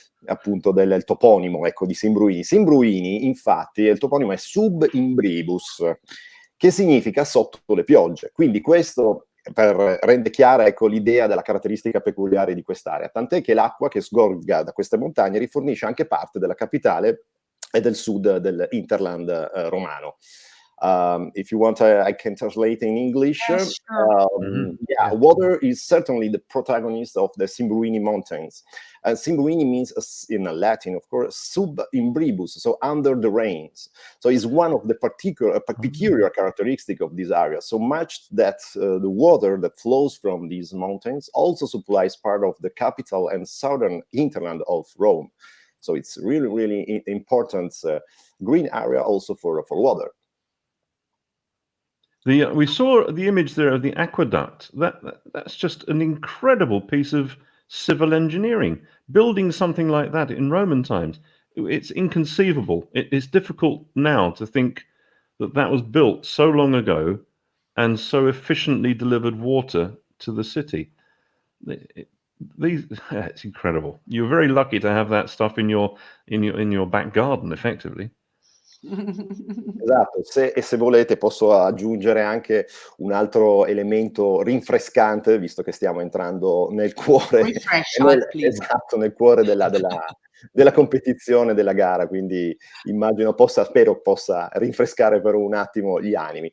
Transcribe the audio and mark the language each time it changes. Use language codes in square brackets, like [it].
[it] appunto del toponimo, ecco, di Simbruini. Simbruini, infatti, il toponimo è subimbribus, che significa sotto le piogge. Quindi questo per rende chiara, ecco, l'idea della caratteristica peculiare di quest'area, tant'è che l'acqua che sgorga da queste montagne rifornisce anche parte della capitale e del sud dell'Interland romano. [en] If you want, I can translate in English. Yes, sure. Yeah, water is certainly the protagonist of the Simbruini Mountains. Simbruini means, in Latin, of course, sub imbribus, so under the rains. So it's one of the peculiar characteristic of this area, so much that the water that flows from these mountains also supplies part of the capital and southern hinterland of Rome. So it's really, really important green area also for water. We saw the image there of the aqueduct. That's just an incredible piece of civil engineering. Building something like that in Roman times, it's inconceivable. It's difficult now to think that was built so long ago and so efficiently delivered water to the city. It's incredible. You're very lucky to have that stuff in your back garden, effectively. [it] Esatto, se volete posso aggiungere anche un altro elemento rinfrescante, visto che stiamo entrando nel cuore, esatto, nel cuore della competizione, della gara, quindi spero possa rinfrescare per un attimo gli animi.